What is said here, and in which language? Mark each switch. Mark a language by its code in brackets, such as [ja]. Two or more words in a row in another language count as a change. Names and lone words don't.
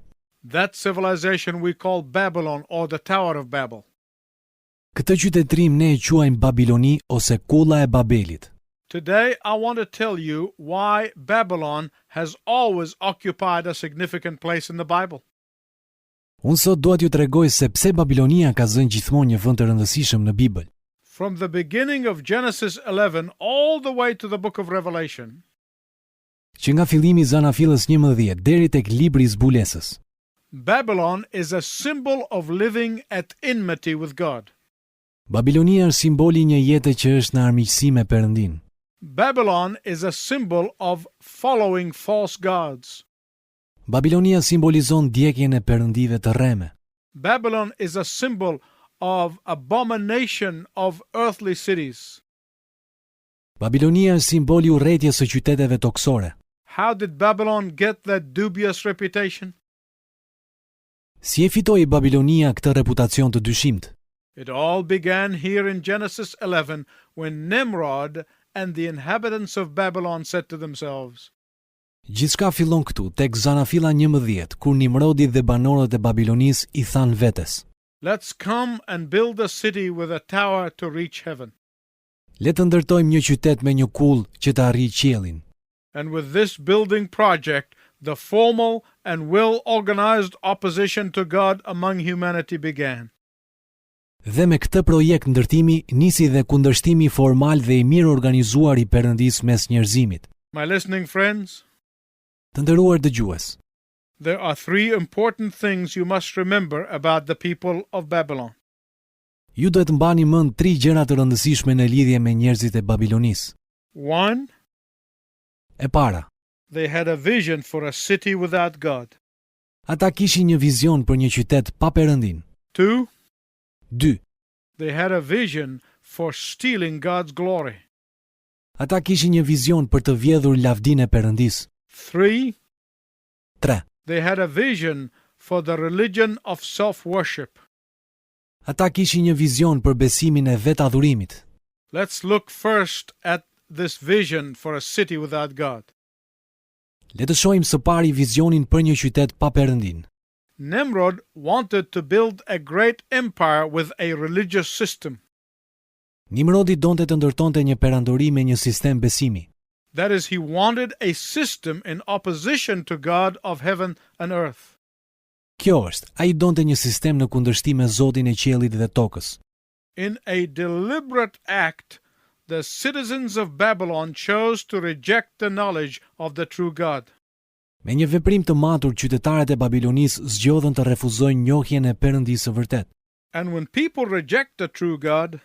[en] That civilization we call Babylon or the Tower of Babel. [sq] Këtë qytetërim ne e quajmë Babiloni ose Kulla e Babelit. [en] Today, I want to tell you why Babylon has always occupied a significant place in the Bible. [sq] Unë sot dua t'ju tregoj se pse Babilonia ka zënë gjithmonë një vend të rëndësishëm në Bibël. [en] From the beginning of Genesis 11 all the way to the book of Revelation, [sq] Që nga fillimi I Zanafillës 11 deri tek libri I Zbulesës, [en] Babylon is a symbol of living at enmity with God. [sq] Babilonia është simboli I një jete që është në armiqësi me Perëndin. [en] Babylon is a symbol of following false gods. [sq] Babilonia simbolizon ndjekjen e perëndive të rreme. [en] Babylon is a symbol of abomination of earthly cities. [sq] Babilonia është simboli I urrëties së qyteteve toksore. [en] How did Babylon get that dubious reputation? [sq] Si e fitoi Babilonia këtë reputacion të dyshimt? [en] It all began here in Genesis 11 when Nimrod and the inhabitants of Babylon said to themselves, [sq] Gjithçka fillon këtu, tek Zanafilla 11, kur Nimrodi dhe banorët e Babilonisë I thanë vetes: [en] let's come and build a city with a tower to reach heaven. [sq] Le të ndërtojmë një qytet me një kull që të arrijë qiellin. [en] And with this building project, the formal and well-organized opposition to God among humanity began. [sq] Dhe me këtë projekt ndërtimi nisi dhe kundërshtimi formal dhe I mirë organizuar I Perëndisë mes njerëzimit. [en] My listening friends, [sq] Të nderuar dëgjues, [en] there are three important things you must remember about the people of Babylon. [sq] ju duhet mbani mend 3 gjëra të rëndësishme në lidhje me njerëzit e Babilonisë. [en] 1. [sq] E para, [en] They had a vision for a city without God. [sq] ata kishin një vizion për një qytet pa Perëndin. [en] 2. [sq] 2. [en] They had a vision for stealing God's glory. [sq] Ata kishin një vizion për të vjedhur lavdinë e Perëndisë. [en] 3. [sq] 3. [en] They had a vision for the religion of self-worship. [sq] Ata kishin një vizion për besimin e vetadhurimit. [en] Let's look first at this vision for a city without God. [sq] Le të shohim së pari vizionin për një qytet pa Perëndin. [en] Nimrod wanted to build a great empire with a religious system. [sq] Nimrodi donte të ndërtonte një perandori me një sistem besimi. [en] That is, he wanted a system in opposition to God of heaven and earth. [sq] Kjo është, ai donte një sistem në kundërshtim me Zotin e qiellit dhe tokës. [en] In a deliberate act, the citizens of Babylon chose to reject the knowledge of the true God. [sq] Me një veprim të matur, qytetarët e Babilonisë zgjodhen të refuzojnë njohjen e Perëndisë së vërtet. [en] And when people reject the true God,